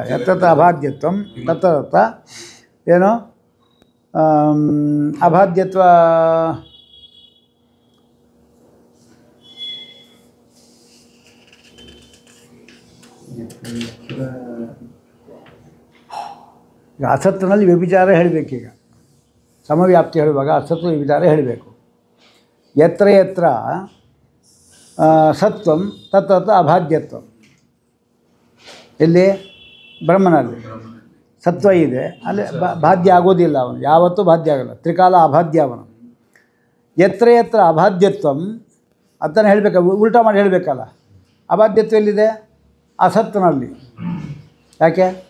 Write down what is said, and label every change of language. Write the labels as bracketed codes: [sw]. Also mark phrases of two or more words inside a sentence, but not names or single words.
[sa] ಯತ್ರ ಅಭಾದ್ಯತ್ವಂ ತತ್ರ [kn] ಏನು ಅಭಾದ್ಯತ್ವ ಈಗ ಅಸತ್ತಿನಲ್ಲಿ ವ್ಯಭಿಚಾರ ಹೇಳಬೇಕೀಗ. ಸಮವ್ಯಾಪ್ತಿ ಹೇಳುವಾಗ ಅಸತ್ತು ವ್ಯಭಿಚಾರ ಹೇಳಬೇಕು. [sa] ಯತ್ರ ಯತ್ರ ಸತ್ವಂ ತತ್ರ ಅಭಾದ್ಯತ್ವಂ. [kn] ಎಲ್ಲಿ? ಬ್ರಹ್ಮನಲ್ಲಿ ಸತ್ವ ಇದೆ, ಅಲ್ಲಿ ಬಾಧ್ಯ ಆಗೋದಿಲ್ಲ. ಅವನು ಯಾವತ್ತೂ ಬಾಧ್ಯ ಆಗೋಲ್ಲ. ತ್ರಿಕಾಲ ಅಬಾಧ್ಯ ಅವನು. [sa] ಯತ್ರ ಯತ್ರ ಅಬಾಧ್ಯತ್ವಂ [kn] ಅದನ್ನು ಹೇಳಬೇಕು, ಉಲ್ಟಾ ಮಾಡಿ ಹೇಳಬೇಕಲ್ಲ. ಅಬಾಧ್ಯತ್ವ ಎಲ್ಲಿದೆ? ಅಸತ್ತಿನಲ್ಲಿ. ಯಾಕೆ?